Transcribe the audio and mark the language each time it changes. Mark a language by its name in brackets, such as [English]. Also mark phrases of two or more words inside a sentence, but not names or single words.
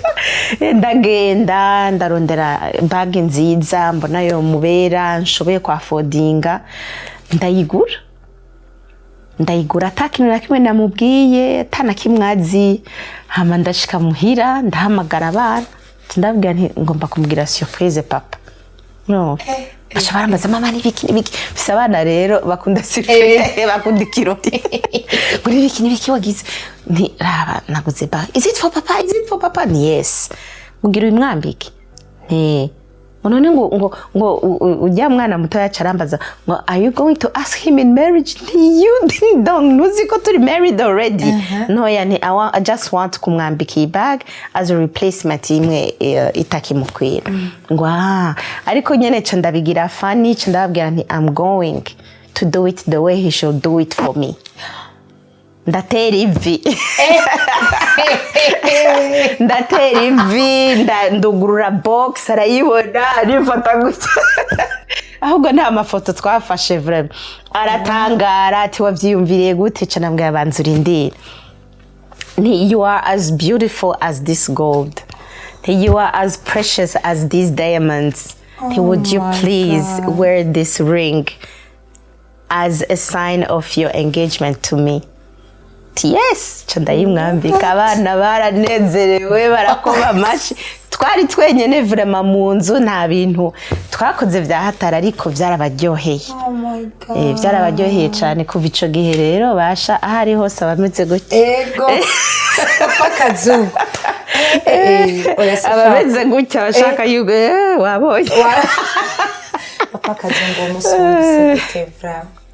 [Rundi] ndagenda ndarondera bague nziza mbona yo mubera nshoboye kwa fodinga ndayigura atakintu na kimwe namubwiye atana kimwazi hama ndashika muhira ndahamagara abana ndabwira nti ngomba kumubwira surprise papa no basha barambaza mama nibiki bisa abana rero bakunda surprise bakunda ikirori kuri biki wagize nti raba naguze ba [English] is it [Rundi] for papa ni yes mugira imwambike nti none ngo ujya mwana muto yacarambaza ngo [English] are you going to ask him in marriage you don't [Rundi] nuzi ko turi [English] married already [Rundi] no yani [English] I just want [Rundi] kumwambika iyi bag [English] as a replacement [Rundi] imwe itakimukwira ngo ariko nyene ca ndabigira funny ca ndababwira nti [English] I'm going to do it the way he should do it for me [Rundi] ndatera ivi ndugurura box arayibona arifata gutya ahubwo nta mafoto twafashe vraiment aratangara ati wavyiyumviriye gute ca nambwe abanza urindira [English] you are as beautiful as this gold you are as precious as these diamonds would you please wear this ring as a sign of your engagement to me [Rundi] yes ndayimwambika abana baranezerewe barakoma amashi twari twenyene vraiment mu nzu nta bintu twakoze vya hatara ariko vyarabaryoheye. [English] Oh my god. [Rundi] Vyarabaryoheye cyane kuva ico gihe rero basha ahari hose abameze gutya. Ego. Papa kazungu. Abameze gutya bashaka yugo wabonye. Papa kazungu umusubize gutevra.